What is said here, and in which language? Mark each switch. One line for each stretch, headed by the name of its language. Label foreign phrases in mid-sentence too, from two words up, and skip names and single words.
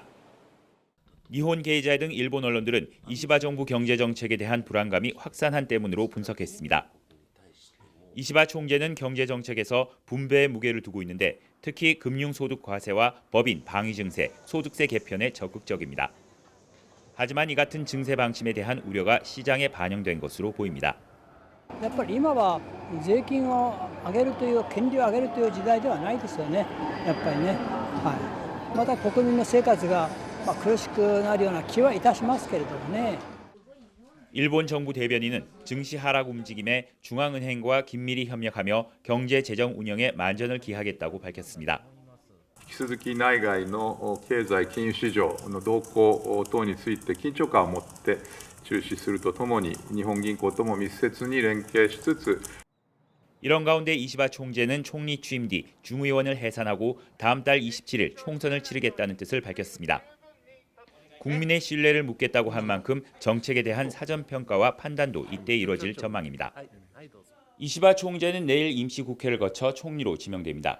Korean: 니혼 게이자이 등 일본 언론들은 이시바 정부 경제정책에 대한 불안감이 확산한 때문으로 분석했습니다. 이시바 총재는 경제정책에서 분배의 무게를 두고 있는데 특히 금융소득 과세와 법인 방위 증세, 소득세 개편에 적극적입니다. 하지만 이 같은 증세 방침에 대한 우려가 시장에 반영된 것으로 보입니다.
Japanese: やっぱり今は税金を上げるという権利を上げるという時代ではないですよね。やっぱりね。はい。また国民の生活が苦しくなるような気はいたしますけれどもね。
Korean: 일본 정부 대변인은 증시 하락 움직임에 중앙은행과 긴밀히 협력하며 경제 재정 운영에 만전을 기하겠다고 밝혔습니다.
Japanese: 引き続き内外の経済金融市場の動向等について緊張感を持って注視するとともに日本銀行とも密接に連携しつつ
Korean: 이런 가운데 이시바 총재는 총리 취임 뒤 중의원을 해산하고 다음 달 27일 총선을 치르겠다는 뜻을 밝혔습니다. 국민의 신뢰를 묻겠다고 한 만큼 정책에 대한 사전평가와 판단도 이때 이뤄질 전망입니다. 이시바 총재는 내일 임시국회를 거쳐 총리로 지명됩니다.